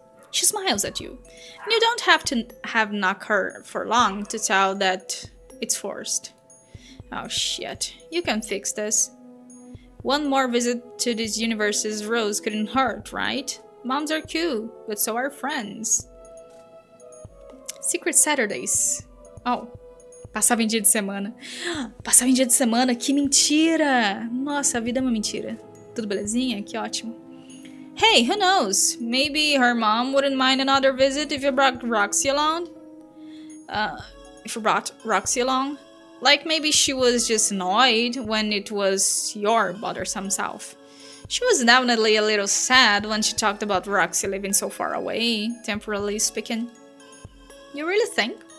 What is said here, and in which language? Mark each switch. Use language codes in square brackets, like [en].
[en] She smiles at you, and you don't have to have knocked her for long to tell that it's forced. Oh shit, you can fix this. One more visit to this universe's rose couldn't hurt, right? Moms are cute, but so are friends. Secret Saturdays. [pt] Oh, passava em dia de semana. Passava em dia de semana, que mentira! Nossa, a vida é uma mentira. Tudo belezinha? Que ótimo. [en] Hey, who knows? Maybe her mom wouldn't mind another visit if you brought ROXY along? Like maybe she was just annoyed when it was your bothersome self. She was definitely a little sad when she talked about ROXY living so far away, temporarily speaking. You really think?